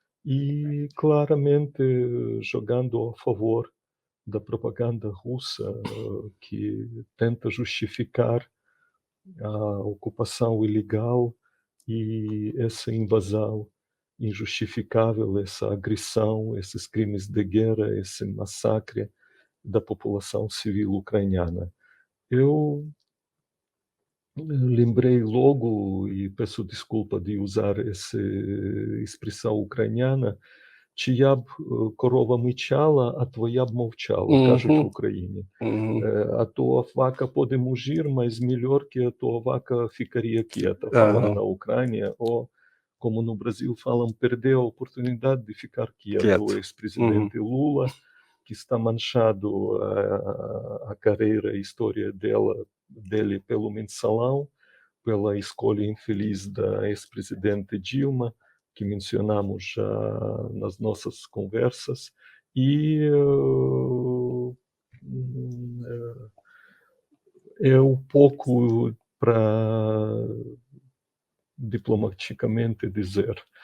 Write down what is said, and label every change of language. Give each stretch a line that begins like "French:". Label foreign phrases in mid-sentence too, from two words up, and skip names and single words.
Portuguese: e claramente jogando a favor da propaganda russa que tenta justificar a ocupação ilegal e essa invasão injustificável, essa agressão, esses crimes de guerra, esse massacre da população civil ucraniana. Eu lembrei logo, e peço desculpa de usar essa expressão ucraniana,
Ukrainian: чия б корова мичала, а твоя б мовчала, кажуть в Україні.
Portuguese: A tua vaca pode mugir, mas melhor que a tua vaca ficaria quieta, falam na Ucrânia, ou como no Brasil falam, perdeu a oportunidade de ficar quieto. O ex-presidente Lula, que está manchado a carreira, a história dele pelo mensalão, pela escolha infeliz da ex-presidente Dilma, que mencionamos já nas nossas conversas, e é um pouco para diplomaticamente dizer.